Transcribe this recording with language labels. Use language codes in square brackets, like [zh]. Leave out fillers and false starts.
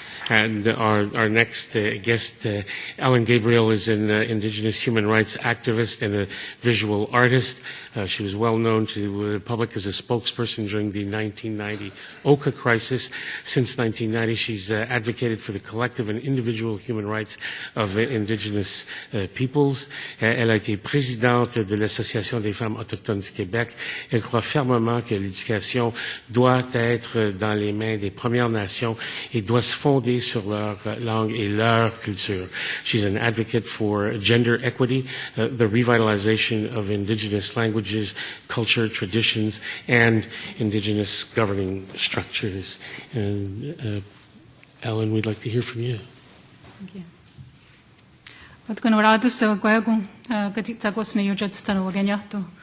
[en] And our next guest, Ellen Gabriel, is an Indigenous human rights activist and a visual artist. She was well known to the public as a spokesperson during the 1990 Oka crisis. Since 1990, she's advocated for the collective and individual human rights of Indigenous peoples. [fr] Elle a été présidente de l'Association des femmes autochtones du Québec. Elle croit fermement que l'éducation doit être dans les mains des Premières Nations et doit se fonder sur leur langue et leur culture. [en] She's an advocate for gender equity, the revitalization of Indigenous languages, culture, traditions, and Indigenous governing structures. And Ellen, we'd like to hear from you. Thank you. [moh] Patkunuradu sa kwagong katik takos na yujat stano waganyato.